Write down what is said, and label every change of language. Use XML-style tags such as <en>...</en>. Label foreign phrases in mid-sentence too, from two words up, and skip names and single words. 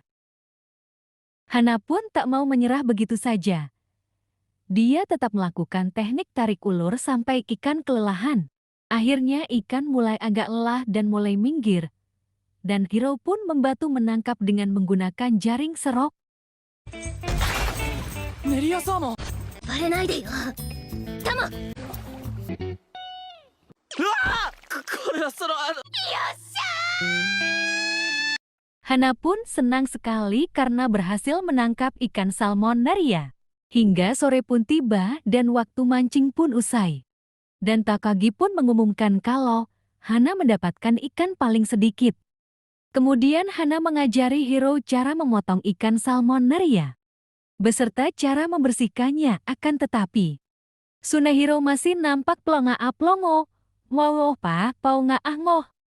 <id>Hana pun tak mau menyerah begitu saja. Dia tetap melakukan teknik tarik ulur sampai ikan kelelahan. Akhirnya ikan mulai agak lelah dan mulai minggir. Dan Hero pun membantu menangkap dengan menggunakan jaring serok.</id> <ja>メリアサーモン。バレないでよ。タマ。これは</ja> <id>Hana pun senang sekali karena berhasil menangkap ikan salmon naria. Hingga sore pun tiba dan waktu mancing pun usai. Dan Takagi pun mengumumkan kalau Hana mendapatkan ikan paling sedikit. Kemudian Hana mengajari Hero cara memotong ikan salmon naria, beserta cara membersihkannya. Akan tetapi, Tsunehiro masih nampak plonga-plongo. Wow pa, pau nga ngoh.</id>